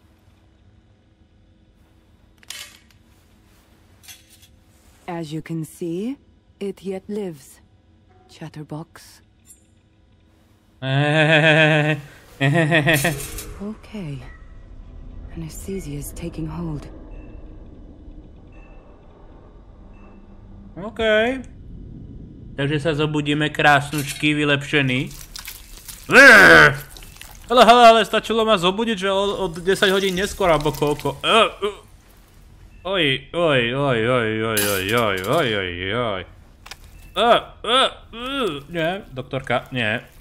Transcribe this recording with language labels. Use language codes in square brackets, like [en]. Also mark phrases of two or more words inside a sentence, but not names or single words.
[en] As you can see, it yet lives. Chatterbox. Okay. Anesthesia is taking hold. OK. [sk] Takže sa zobudíme krásnučky, vylepšený. Ale stačilo ma zobudiť, že od 10 hodín neskôr, alebo koľko. Oj. Nie, doktorka, nie.